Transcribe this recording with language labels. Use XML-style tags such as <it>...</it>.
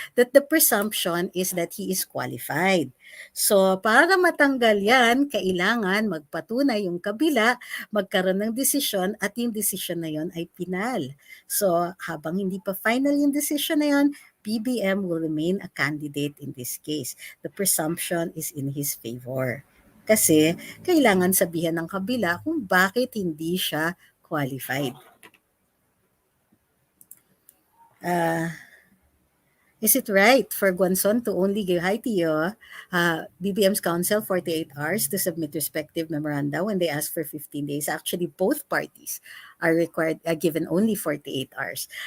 <en>That the presumption is that he is qualified.</en> <tl>So, para matanggal yan, kailangan magpatunay yung kabila, magkaroon ng desisyon, at yung desisyon na yon ay pinal. So, habang hindi pa final yung desisyon na yon,</tl> <en>BBM will remain a candidate in this case. The presumption is in his favor.</en> <tl>Kasi, kailangan sabihan ng kabila kung bakit hindi siya qualified.</tl> <en>Uh, Is it right for Guanzon to only give hi to you, BBM's counsel 48 hours to submit respective memoranda when they ask for 15 days? Actually, both parties are required given only 48 hours.</en>